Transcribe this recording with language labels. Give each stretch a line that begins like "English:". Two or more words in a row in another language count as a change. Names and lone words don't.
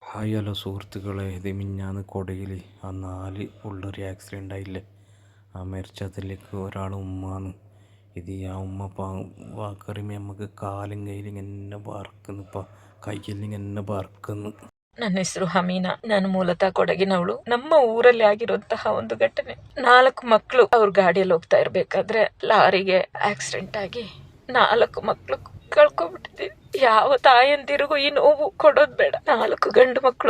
Malayalam: ഹായ് ഹലോ സുഹൃത്തുക്കളെ, ഇത് മിഞ്ഞാന്ന് കൊടയിൽ ആ 4 പിള്ളേർ ആക്സിഡൻ്റ് ആയില്ലേ. ആ മരിച്ചതിലേക്ക് ഒരാൾ ഉമ്മാന്ന്. ഇത് ആ ഉമ്മ വാക്കറിയുമ്പോൾ നമുക്ക് കാലും കയ്യിലും ഇങ്ങനെ വറക്കുന്നു, ഇപ്പം കയ്യിൽ ഇങ്ങനെ വറക്കുന്നു.
Kannada: ನನ್ನ ಹೆಸರು ಹಮೀನಾ. ನಾನು ಮೂಲತಃ ಕೊಡಗಿನವಳು. ನಮ್ಮ ಊರಲ್ಲಿ ಆಗಿರುವಂತಹ ಒಂದು ಘಟನೆ, 4 ಮಕ್ಕಳು ಅವ್ರ ಗಾಡಿಯಲ್ಲಿ ಹೋಗ್ತಾ ಇರ್ಬೇಕಾದ್ರೆ ಲಾರಿಗೆ ಆಕ್ಸಿಡೆಂಟ್ ಆಗಿ 4 ಮಕ್ಕಳು ಕಳ್ಕೊಬಿಟ್ಟಿದ್ದೀವಿ. ಯಾವ ತಾಯಂದಿರಿಗೂ ಈ ನೋವು ಕೊಡೋದು ಬೇಡ. 4 ಗಂಡು ಮಕ್ಕಳು.